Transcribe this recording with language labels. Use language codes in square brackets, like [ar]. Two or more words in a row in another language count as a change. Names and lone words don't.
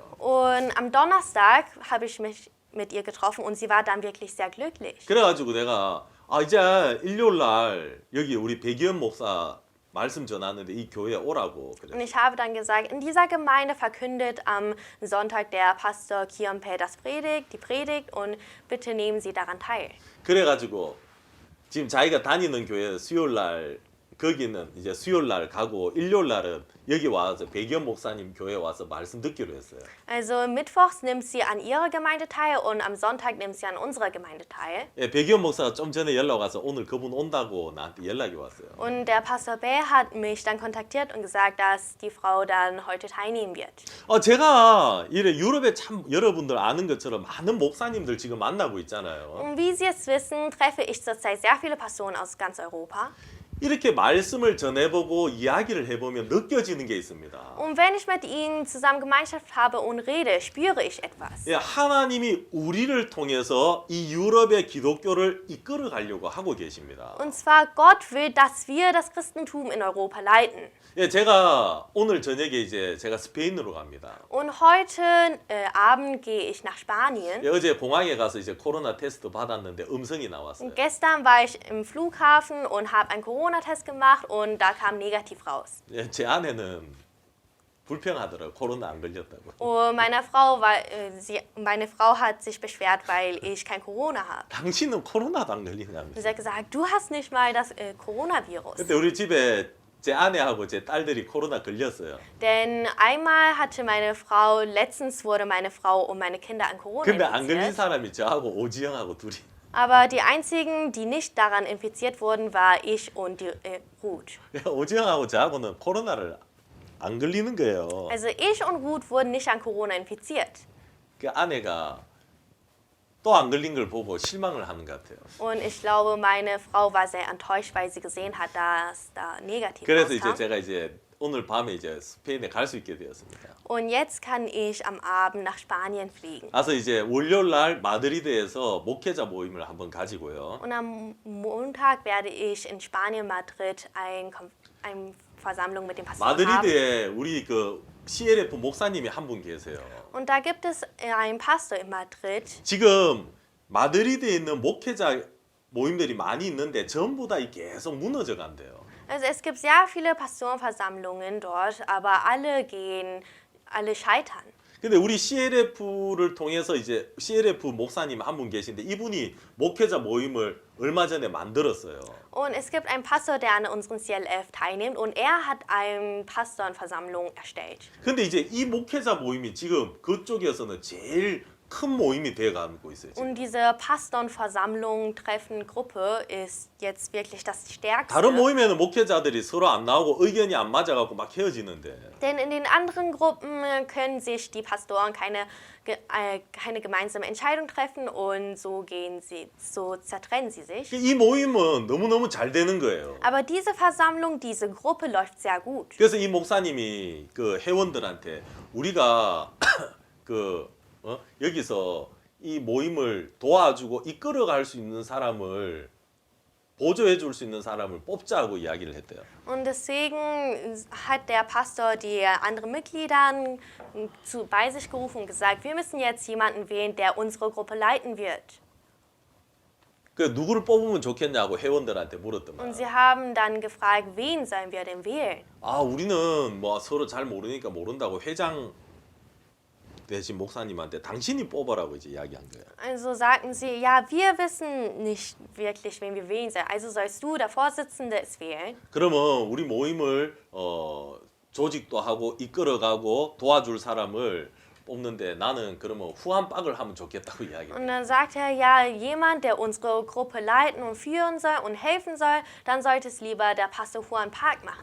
[de] Und am Donnerstag habe ich mich mit ihr getroffen und sie war dann wirklich sehr glücklich. [ko] 그래가지고 내가 이제 일요일 날 여기 우리 백이현 목사 말씀 전하는데 이 교회에 오라고 [de] Und [ko] 그랬어요. [de] ich habe dann gesagt, in dieser Gemeinde verkündet am Sonntag der Pastor Kiompe die Predigt und bitte nehmen Sie daran teil. [ko] 그래가지고 지금 자기가 다니는 교회 수요일 날 거기는 이제 수요일 날 가고 일요일 날은 여기 와서 백이현 목사님 교회 와서 말씀 듣기로 했어요. [de] Also mittwochs nimmt sie an ihrer Gemeinde teil und am Sonntag nimmt sie an unserer Gemeinde teil. [ko] 예, 백이현 목사가 좀 전에 연락 와서 오늘 그분 온다고 나한테 연락이 왔어요. [de] Und der Pastor Bär hat mich dann kontaktiert und gesagt, dass die Frau dann heute teilnehmen wird. [ko] 제가 이래 유럽에 참 여러분들 아는 것처럼 많은 목사님들 지금 만나고 있잖아요. [de] Und wie Sie jetzt wissen, treffe ich zurzeit sehr viele Pastoren aus ganz Europa. [ko] 이렇게 말씀을 전해보고 이야기를 해보면 느껴지는 게 있습니다. [de] Und wenn ich mit ihnen zusammen Gemeinschaft habe und rede, spüre ich etwas. [ko] 예, 하나님이 우리를 통해서 이 유럽의 기독교를 이끌어 가려고 하고 계십니다. [de] Und zwar Gott will, dass wir das Christentum in Europa leiten. [ko] 예, 제가 오늘 저녁에 이제 제가 스페인으로 갑니다. [de] Und heute Abend gehe ich nach Spanien. [ko] 예, 어제 공항에 가서 이제 코로나 테스트 받았는데 음성이 나왔어요. [de] Und gestern war ich im Flughafen und habe einen Corona-Test gemacht und da kam negativ raus. [ko] 예, 제 아내는 불평하더라고요. 코로나 안 걸렸다고. [de] Und meine Frau hat sich beschwert, weil ich kein Corona habe. [ko] 당신은 코로나도 안 걸리냐면서. [de] Sie hat gesagt, du hast nicht mal das Coronavirus. [ko] 그때 우리 집에 제 아내하고 제 딸들이 코로나 걸렸어요. [de] Denn einmal hatte letztens wurde meine Frau und meine Kinder an Corona [ko] 근데 안 걸린 [de] infiziert. [ko] 사람이 저하고 오지영하고 둘이. [de] Aber die einzigen, die nicht daran infiziert wurden, war ich und die, Ruth. [ko] 오지영하고 저하고는 코로나를 안 걸리는 거예요. [de] Also ich und Ruth wurden nicht an Corona infiziert. [ko] 그 아내가 또 안 걸린 걸 보고 실망을 하는 것 같아요. [de] Und ich glaube, meine Frau war sehr enttäuscht, weil sie gesehen hat, dass da negativ [ko] 그래서 이제 [de] rauskam. [ko] 제가 이제 오늘 밤에 이제 스페인에 갈 수 있게 되었습니다. [de] Und jetzt kann ich am Abend nach Spanien fliegen. [ko] 가서 이제 월요일 날 마드리드에서 목회자 모임을 한번 가지고요. [de] Und am Montag werde ich in Spanien, Madrid, eine Versammlung mit dem Pastor haben. [ko] 마드리드에 우리 그 CLF 목사님이 한 분 계세요. [de] Und da gibt es einen Pastor in Madrid. [ko] 지금 마드리드에 있는 목회자 모임들이 많이 있는데 전부 다 계속 무너져 간대요. [de] Also es gibt sehr viele Pastorenversammlungen dort, aber alle scheitern. [ko] 근데 우리 CLF를 통해서 이제 CLF 목사님 한 분 계신데 이분이 목회자 모임을 얼마 전에 만들었어요. [de] Und es gibt einen Pastor, der an unseren CLF teilnimmt und er hat eine Pastorenversammlung erstellt. [ko] 근데 이제 이 목회자 모임이 지금 그쪽에서는 제일 큰 모임이 돼가고 있어요. 지금. [de] Und diese Pastorenversammlung, Treffen, Gruppe ist jetzt wirklich das Stärkste. [ko] 다른 모임에는 목회자들이 서로 안 나오고 의견이 안 맞아갖고 막 헤어지는데 [de] Denn in den anderen Gruppen können sich die Pastoren keine gemeinsame Entscheidung treffen und so zertrennen sie sich. [ko] 이 모임은 너무너무 잘 되는 거예요. [de] Aber diese Versammlung, diese Gruppe läuft sehr gut. [ko] 그래서 이 목사님이 그 회원들한테 우리가 여기서 이 모임을 도와주고 이끌어갈 수 있는 사람을 보조해 줄 수 있는 사람을 뽑자고 이야기를 했대요. [de] Und deswegen hat der Pastor die anderen Mitglieder bei sich gerufen und gesagt, wir müssen jetzt jemanden wählen, der unsere Gruppe leiten wird. [ko] 그 누구를 뽑으면 좋겠냐고 회원들한테 물었단 [de] Und [ko] 말이야. [de] sie haben dann gefragt, wen sollen wir denn wählen? [ko] 아 우리는 뭐 서로 잘 모르니까 모른다고 회장 대신 목사님한테 당신이 뽑아라고 이제 이야기한 거예요. [de] Also sagten sie, ja, wir wissen nicht wirklich, wen wir wählen sollen. Also sollst du, der Vorsitzende, es wählen. [ko] 그러면 우리 모임을 조직도 하고 이끌어가고 도와줄 사람을 뽑는데 나는 그러면 후한박을 하면 좋겠다고 이야기해요. [de] Und dann sagt er, ja, jemand, der unsere Gruppe leiten und führen soll und helfen soll, dann sollte es lieber der Pastor Juan Park machen.